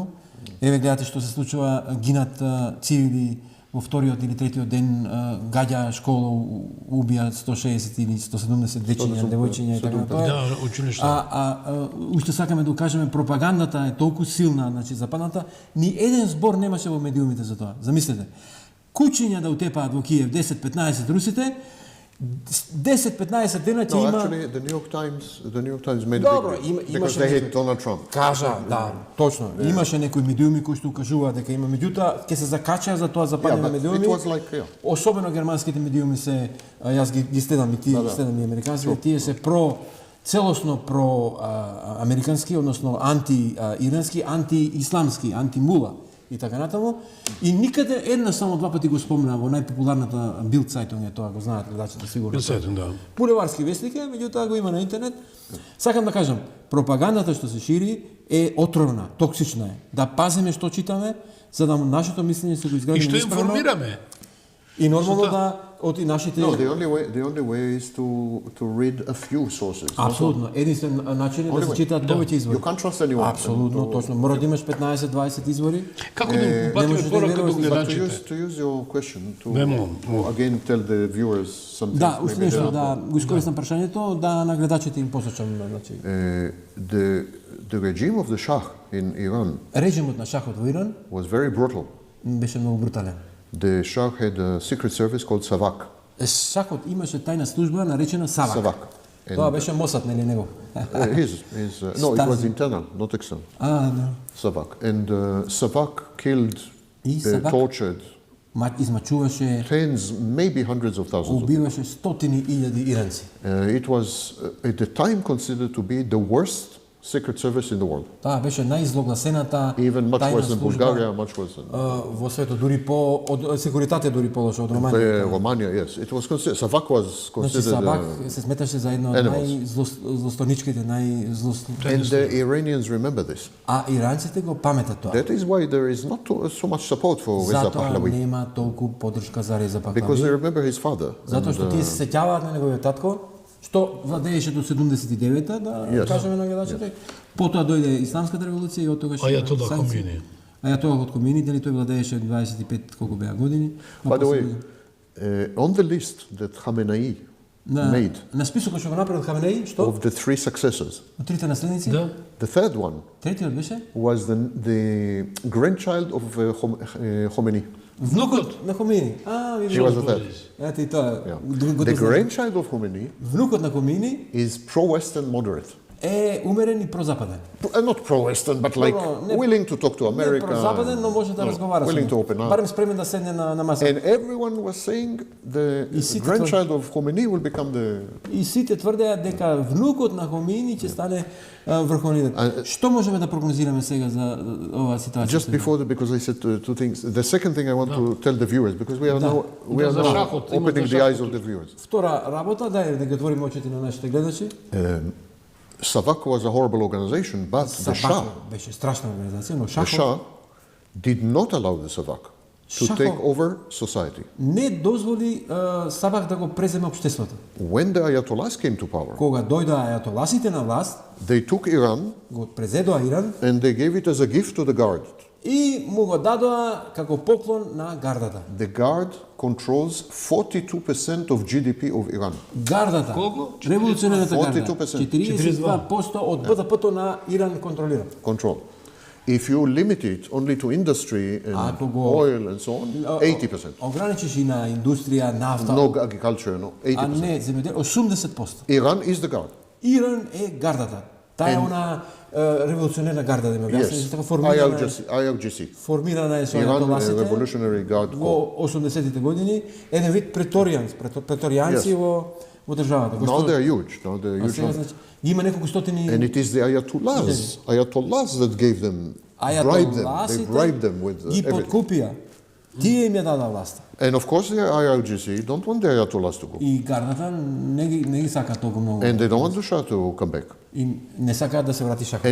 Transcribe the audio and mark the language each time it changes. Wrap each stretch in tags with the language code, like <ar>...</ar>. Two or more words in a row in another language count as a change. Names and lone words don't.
<mk>Еве гледате што се случува, гинат цивили во вториот или третиот ден, гаѓа школа, убија 160 или 170 дечиња, девојчиња и така натаму. Да, училишта. Уште сакаме да укажеме, пропагандата е толку силна, значи западната, ни еден збор немаше во медиумите за тоа. Замислете, кучиња да утепаат во Киев 10-15 русите, 10-15 дена ќе има...</mk> <en>No, actually, the New York Times made</en> <mk>Добро,</mk> <en>a big deal, because</en> <mk>имаше</mk> <en>they</en> <mk>некој...</mk> <en>hate Donald Trump.</en> <mk>Кажа, да, точно. Имаше некои медиуми кои што укажуваат дека има, меѓутоа ќе се закачаа за тоа западните медиуми.</mk> <en>It was like, yeah.</en> <mk>Особено германските медиуми се, јас ги следам и тие, следам и американските, тие се целосно про американски, односно анти-ирански, анти-исламски, анти-мула и така натаму. И никаде една само два пати го спомна во најпопуларната Bild Zeitung, тоа го знаат гледачите сигурно. Bild Zeitung, да. Булеварски вестник е, меѓутоа го има на интернет. Сакам да кажам, пропагандата што се шири е отровна, токсична е. Да пазиме што читаме, за да нашето мислење се го изгради. И што информираме. И нормално да од нашите...</mk> <en>No, the only way is to read a few sources.</en> <mk>Апсолутно. Единствен начин е да се читаат повеќе извори.</mk> <en>You can't trust anyone.</en> <mk>Апсолутно, точно. Мора да имаш 15-20 извори. Како да упатиме порака до гледачите?</mk> <en>To use your question, to again tell the viewers something.</en> <mk>Да, уште нешто, да го искористам прашањето, да на гледачите им посочам, значи.</mk> <en>The regime of the Shah in Iran.</en> <mk>Режимот на шахот во Иран</mk> <en>was very brutal.</en> <mk>Беше многу брутален.</mk> <en>The Shah had a secret service called Savak.</en> <mk>Шахот имаше тајна служба наречена Савак. Savak. Тоа беше Мосад, нели него?</mk> <en>No, it was internal, not external.</en> <mk>Да. Savak.</mk> <en>And Savak killed, tortured</en> <mk>измачуваше,</mk> <en>tens, maybe hundreds of thousands.</en> <mk>Убиваше стотини илјади иранци.</mk> <en>It was at the time considered to be the worst secret service in the world.</en> <mk>Таа беше најзлогласената</mk> <en>Even much worse than</en> <mk>служба,</mk> <en>Bulgaria, much worse than</en> <mk>во светот, дури по од секуритате дури полоша од Романија.</mk> <en>Romania, yes. It was considered, Savak was considered.</en> <mk>Значи Савак се сметаше за едно од најзлосторничките,</mk> <en>And the Iranians remember this.</en> <mk>А иранците го паметат тоа.</mk> <en>That is why there is not so much support for Reza</en> <mk>Затоа Pahlavi. нема толку поддршка за Реза Пахлави.</mk> <en>Because they remember his father.</en> <mk>Затоа што тие се сеќаваат на неговиот татко, што владееше до 79-та, да кажеме на гледачите. Потоа дојде Исламската револуција и од тогаш Ајатола Хомини. Ајатола Хомини, дали тој владееше 25 колку беа години.</mk> <en>By the way, on the list that Khamenei made</en> <mk>на списокот што го направил Хаменеи, што?</mk> <en>of the three successors,</en> <mk>Од трите наследници? Да.</mk> <en>the third one</en> <mk>Третиот беше?</mk> <en>was the grandchild of Khomeini.</en> <mk>Внукот на Хомини.</mk> <en>She was the third.</en> <mk>Ете и тоа.</mk> <en>The grandchild of Khomeini</en> <mk>Внукот на Хомини</mk> <en>is pro-Western moderate.</en> <mk>е умерен и прозападен.</mk> <en>Not pro-Western, but like willing to talk to America.</en> <mk>Не прозападен, но може да разговара со</mk> <en>willing to</en> <mk>него.</mk> <en>open up.</en> <mk>Барем спремен да седне на маса.</mk> <en>And everyone was saying the grandchild of Khomeini will become the...</en> <mk>И сите тврдеа дека внукот на Хомини ќе стане врховен лидер. Што можеме да прогнозираме сега за оваа ситуација?</mk> <en>Just before because I said two things. The second thing I want to tell the viewers, because we are now opening the eyes of the viewers.</en> <mk>Втора работа, да ги отвориме очите на нашите гледачи.</mk> <en>Savak was a horrible organization, but the Shah</en> <mk>беше страшна организација, но Шахов</mk> <en>Shah did not allow the Savak to take over society.</en> <mk>Не дозволи Савак да го преземе општеството.</mk> <en>When the Ayatollahs came to power,</en> <mk>Кога дојдоа ајатоласите на власт,</mk> <en>they took Iran</en> <mk>го презедоа Иран</mk> <en>and they gave it as a gift to the Guard.</en> <mk>и му го дадоа како поклон на гардата.</mk> <en>The Guard controls 42% of GDP of Iran.</en> <mk>Гардата, револуционерната гарда, 42% од БДП-то на Иран контролира.</mk> <en>Control. If you limit it only to industry and</en> <mk>Ако го-</mk> <en>oil and so on, 80%.</en> <mk>Ограничиш и на индустрија, нафта,</mk> <en>No agriculture, no,</en> <mk>а 80%. не земјоделие, 80%.</mk> <en>Iran is the guard.</en> <mk>Иран е гардата. Таа е она револуционерна гарда, да ме објасни,</mk> <en>Yes,</en> <mk>така формирана. IRGC. Формирана е со Iran ајатоласите</mk> <en>Revolutionary Guard Corps.</en> <mk>во 80-тите години, еден вид преторијанци</mk> <en>Yes.</en> <mk>во државата. кои</mk> <en>Now</en> <mk>што-</mk> <en>they're huge. Now they're</en> <mk>А</mk> <en>huge.</en> <mk>сега, значи, има неколку стотини</mk> <en>And it is the ayatollahs that gave them, bribed them. They bribed them with</en> <mk>ги</mk> <en>everything.</en> <mk>подкупија. Тие им ја дадаа власта.</mk> <en>And of course, the IRGC don't want the ayatollahs to go.</en> <mk>И гардата не ги сакаат толку многу.</mk> <en>And they don't want the Shah to come back.</en> <mk>И не сакаат да се врати Шаха.</mk>